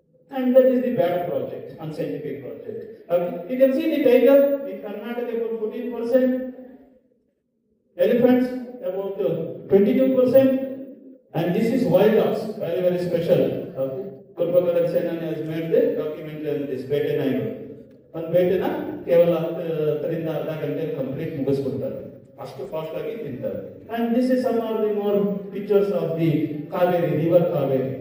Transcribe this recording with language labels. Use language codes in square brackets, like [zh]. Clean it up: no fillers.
[en] And that is the bad project, unscientific project. You can see the tiger in Karnataka about 14%, elephants about 22%, and this is wild dogs, very very special. Kurpakaran Senan has made the documentary on this [kn] ಬೇಟೆ ನಾಯಿಗಳು. ಒಂದು ಬೇಟೆನ ಕೇವಲ 10ರಿಂದ ಅರ್ಧ ಗಂಟೆ complete ಮುಗಿಸ್ಕೊಡ್ತಾರೆ, ಅಷ್ಟು fast ಆಗಿ ತಿಂತಾರೆ. [en] And this is some of the more pictures of the Kaveri, river Kaveri.